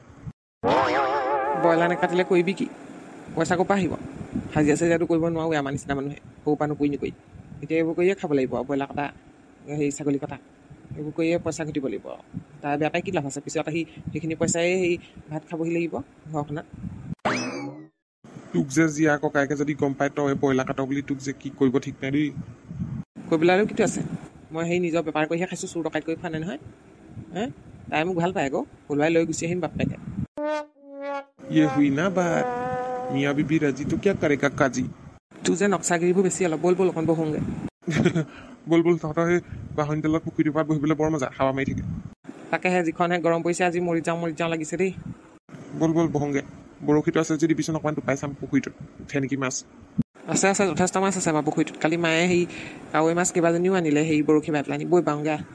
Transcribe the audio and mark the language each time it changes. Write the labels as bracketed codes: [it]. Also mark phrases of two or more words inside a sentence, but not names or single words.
[as] ব্ৰইলাৰ নেকাটিলে কৰিবি কি পইচা ক'ৰ পৰা আহিব হাজিৰা চাজিৰাটো কৰিব নোৱাৰোঁ আমাৰ নিচিনা মানুহে সৰুৰ পৰা নকৰি নকৰি এতিয়া এইবোৰ কৰিয়ে খাব লাগিব আৰু ব্ৰইলাৰ কটা সেই ছাগলী কটা এইবোৰ কৰিয়ে পইচা ঘটিব লাগিব আৰু তাৰ বেয়া পাই কি লাভ আছে পিছত আহি সেইখিনি পইচাই সেই ভাত খাবহি লাগিব ঘৰখনত তোক যে জীয়া ককায়েকে যদি গম পাই তই ব্ৰইলাৰ কাট বুলি তোক যে কি কৰিব ঠিক নাই দেই কৰিবলৈ আৰু কিটো আছে মই সেই নিজৰ বেপাৰ কৰিহে খাইছোঁ চুৰ ডকাইত কৰি খোৱা নাই নহয় তাই মোক ভাল পায় আকৌ পলুৱাই লৈ গুচি আহিম বাপেকে [hi] ये हुई ना बात मियाँ बीबी राजी तो क्या करेगा काजी [as] তোৰ যে নক্সাগিৰিবোৰ বেছি অলপ ব'ল ব'ল অকণ বহোঁগৈ বল বল তহঁতৰ সেই বাহনী তলত পুখুৰীটোৰ পাৰত বহিবলৈ বৰ মজা হাৱা মাৰি থাকে তাকেহে যিখনহে গৰম পৰিছে আজি মৰি যাওঁ লাগিছে দেই বল বল বহোঁগে বৰশীটো আছে যদি দিবিচোন অকণমান টোপাই চাম পুখুৰীটোত উঠে নেকি মাছ আছে যথেষ্ট মাছ আছে আমাৰ পুখুৰীটোত কালি মায়ে সেই কাৱৈ মাছ কেইবাজনীও আনিলে সেই বৰশী বাই পেলাই বৈ পাওঁগৈ